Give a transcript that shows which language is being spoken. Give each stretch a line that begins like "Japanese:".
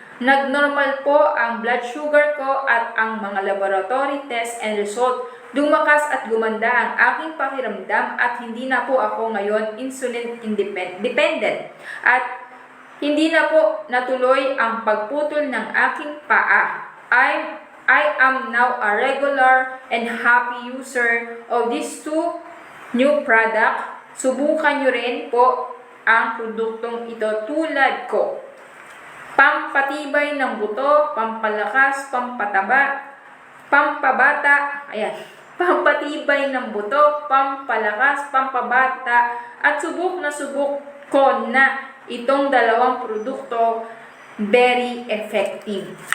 Filipino: Nagnormal po ang blood sugar ko at ang mga laboratory test and result. Dumakas at gumanda ang aking pakiramdam at hindi na po ako ngayon insulin dependent. At hindi na po natuloy ang pagputol ng aking paa.
English: I am now a regular and happy user of these 2 new product.
Filipino: Subukan nyo rin po ang produktong ito tulad ko. Pampatibay ng buto, pampalakas, pampataba, pampabata, ayan. Pampatibay ng buto, pampalakas, pampabata, at subok ko na itong dalawang produkto
English: very effective.